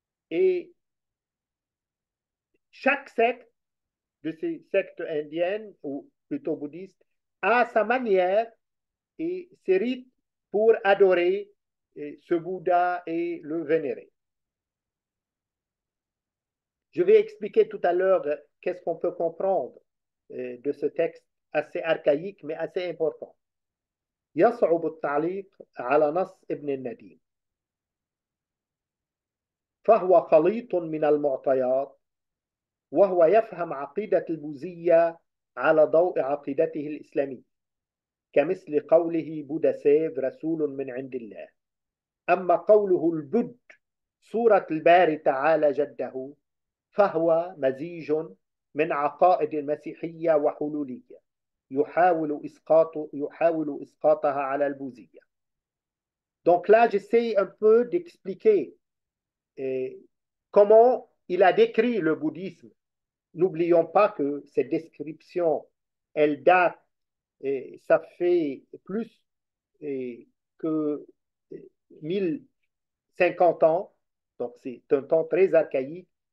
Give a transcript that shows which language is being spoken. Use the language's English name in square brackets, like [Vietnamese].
[French] Et chaque secte de ces sectes indiennes, ou plutôt bouddhistes, a sa manière et ses rites pour adorer ce Bouddha et le vénérer. Je vais expliquer tout à l'heure qu'est-ce qu'on peut comprendre de ce texte assez archaïque mais assez important. [Arabic] يصعب التعليق على نص ابن النديم، فهو خليط من المعطيات، وهو يفهم عقيدة البوذية على ضوء عقيدته الإسلامية، كمثل قوله بودسيف رسول من عند الله. أما قوله البد صورة الباري تعالى جده، فهو مزيج من عقائد المسيحية وحلولية يحاول إسقاطها على البوذية. [French] Donc là, j'essaie un peu d'expliquer comment il a décrit le bouddhisme. N'oublions pas que cette description, elle date, ça fait plus que 1050 ans, donc c'est un temps très archaïque.